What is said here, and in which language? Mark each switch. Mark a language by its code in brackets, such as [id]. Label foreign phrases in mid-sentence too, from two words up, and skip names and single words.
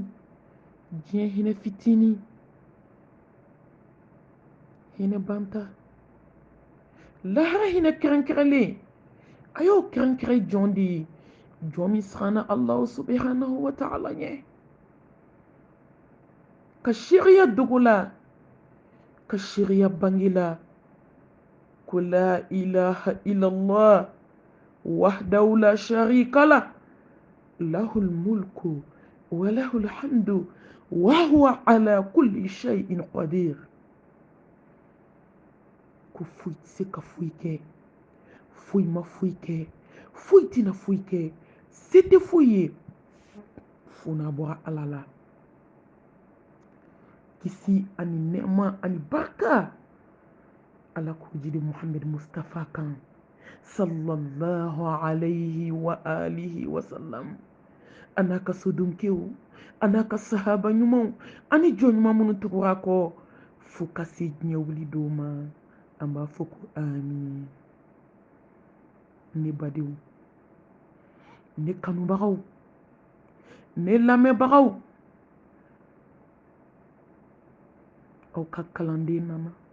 [bm] Diɲɛ hinɛ fitinin, hinɛ banta, lahara hinɛ kɛrɛnkɛrɛnlen a y'o kɛrɛnkɛrɛn jɔn de ye, jɔn min siranna [ar] الله سبحانه وتعالى [bm] ɲɛ, ka sariya dogo la, ka sariya bange la, ko [ar] لا إله إلا الله وحده لا شريك له له الملك وله الحمد وهو على كل شيء قدير. [bm] Ko foyi tɛ se ka foyi kɛ, foyi ma foyi kɛ, foyi tɛna foyi kɛ, se tɛ foyi ye fo n'a bɔra ala la. Kisi ani nɛɛma ani barika ala k'o jidi Muhammad Mustafa kan [ar] صلى الله عليه وآله وسلم. [bm] A n'a ka sodunkew, a n'a ka sahaba ɲumanw ani jɔn ɲuman minnu tugura kɔ fo ka se diɲɛ wuli dɔw ma. An b'a fɔ ko amin. Ne badenw, ne kanubagaw, ne lamɛnbagaw, aw ka kalanden nana.